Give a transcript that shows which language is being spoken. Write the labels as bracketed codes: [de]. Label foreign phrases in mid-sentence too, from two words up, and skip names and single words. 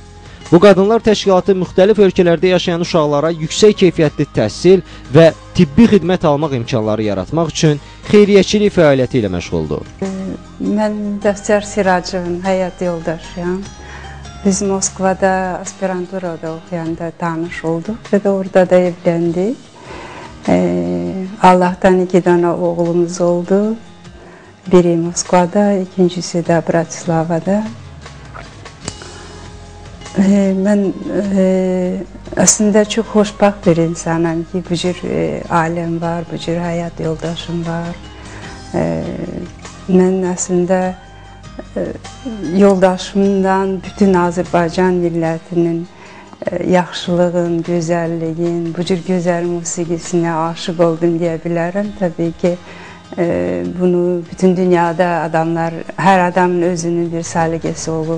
[az] Bu Qadınlar Təşkilatı müxtəlif ölkələrdə yaşayan uşaqlara yüksək keyfiyyətli təhsil və tibbi xidmət almaq imkanları yaratmaq üçün xeyriyyəçilik fəaliyyəti ilə məşğuldur. Mən Bəxtiyar Siracovun həyat yoldaşıyam. Biz Moskvada aspiranturada oxuyanda tanış olduq və də orada da evləndik. [tr] Allah'tan 2 tane oğlumuz oldu. Biri Moskvada, ikincisi de Bratislava'da. Ben aslında çok hoşbaxt bir insanım ki bu cür ailem var, bu cür hayat yoldaşım var. Ben aslında [az] yoldaşımdan bütün Azərbaycan millətinin yaxşılığın, gözəlliyin, bu cür gözəl musiqisinə aşıq oldum deyə bilərəm. Təbii ki, bunu bütün dünyada adamlar, hər adamın özünün bir səliqəsi olur.